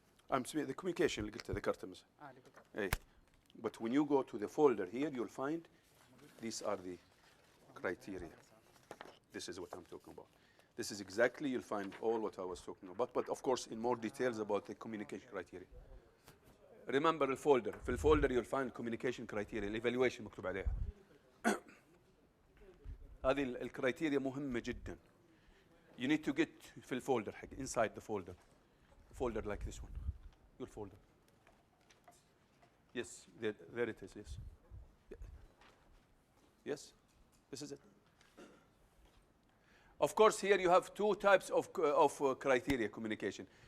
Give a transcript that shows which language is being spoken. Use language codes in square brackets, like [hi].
[en] I'm speaking the communication [ar] اللي قلتها ذكرتها مثلا. [en] But when you go to the folder here, you'll find these are the criteria. This is what I'm talking about. This is exactly, you'll find all what I was talking about, but of course in more details about the communication criteria. Remember the folder. [ar] في الفولدر [en] you'll find communication criteria, evaluation [ar] مكتوب عليها. هذه الكرايتيريا مهمة جدا. [en] You need to get [ar] في الفولدر حق [en] inside the folder. Folder like this one. Your folder. Yes, there it is, yes. Yes, this is it. Of course, here you have two types of criteria communication.